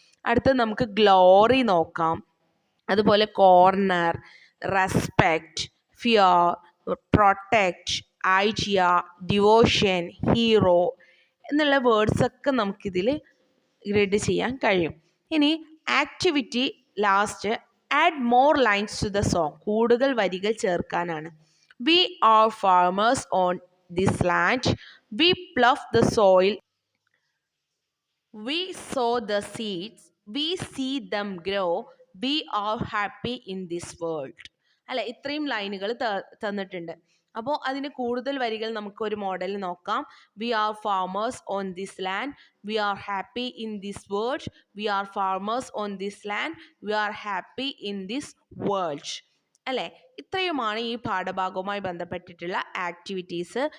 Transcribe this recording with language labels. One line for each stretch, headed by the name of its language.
Malayalam: അടുത്ത് നമുക്ക് ഗ്ലോറി നോക്കാം, അതുപോലെ corner, respect, fear, protect, idea, devotion, hero എന്നുള്ള വേർഡ്സൊക്കെ നമുക്കിതിൽ ഗ്രിഡ് ചെയ്യാൻ കഴിയും.
English: ഇനി activity last add more lines to the song.
Malayalam: കൂടുതൽ വരികൾ ചേർക്കാനാണ്.
English: We are farmers on this land, we plough the soil, we sow the seeds, we see them grow, we are happy in this world.
Malayalam: അല്ലെ, ഇത്രയും ലൈനുകൾ തന്നിട്ടുണ്ട്. അപ്പോൾ അതിന് കൂടുതൽ വരികൾ നമുക്ക് ഒരു മോഡൽ നോക്കാം.
English: We are farmers on this land, we are happy in this world, we are farmers on this land, we are happy in this world.
Malayalam: അല്ലേ, ഇത്രയുമാണ് ഈ പാഠഭാഗവുമായി ബന്ധപ്പെട്ടിട്ടുള്ള ആക്ടിവിറ്റീസ്.